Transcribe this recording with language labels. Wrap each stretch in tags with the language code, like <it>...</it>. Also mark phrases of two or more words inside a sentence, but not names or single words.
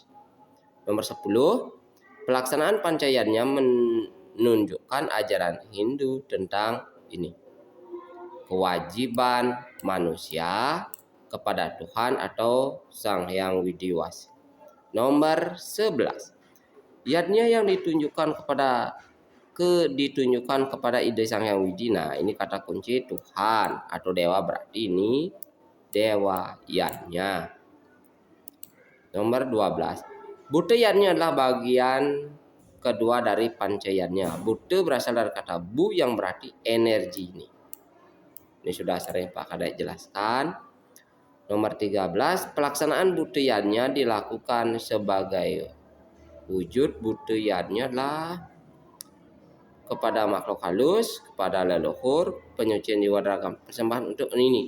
<id>Nomor 10, pelaksanaan pancayatnya menunjukkan ajaran Hindu tentang ini, kewajiban manusia kepada Tuhan atau Sang Hyang Widi Wasi. Nomor 11, yadnya yang ditunjukkan kepada Ide Sang Hyang Widi. Nah, ini kata kunci Tuhan atau dewa, berarti ini dewa yadnya. Nomor 12, buta yadnya adalah bagian kedua dari pancayatnya. Buta berasal dari kata bu yang berarti energi ini. Ini sudah sering Pak Kadek jelaskan. Nomor 13, pelaksanaan buta yadnya dilakukan sebagai wujud buta yadnya adalah kepada makhluk halus, kepada leluhur, penyucian jiwa ragam, persembahan untuk ini.</id>